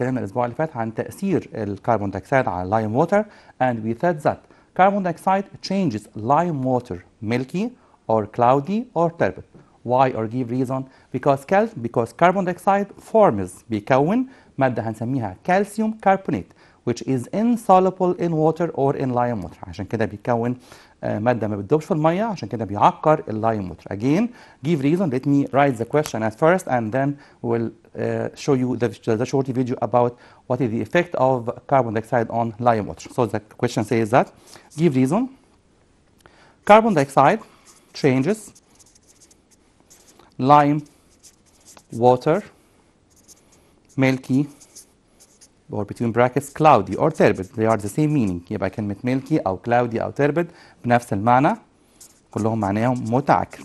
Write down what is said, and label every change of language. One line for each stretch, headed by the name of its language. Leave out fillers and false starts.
Arabic: اتكلمنا الأسبوع اللي فات عن تأثير الكربون دايوكسيد على
English: lime water, and we said that carbon dioxide changes lime water milky or cloudy or turbid. Why or give reason? Because carbon dioxide forms
Arabic: بيكون مادة هنسميها
English: calcium carbonate, which is insoluble in water or in lime water.
Arabic: عشان كده بيكون مادة ما بتدوبش في المية، عشان كده بيعقر اللايم ووتر.
English: Again, give reason. Let me write the question at first, and then we'll show you the short video about what is the effect of carbon dioxide on lime water. So the question says that, give reason. Carbon dioxide changes lime water milky, or between brackets cloudy or turbid. They are the same meaning.
Arabic: يبقى كلمة milky أو cloudy أو turbid بنفس المعنى، كلهم معناهم متعكر.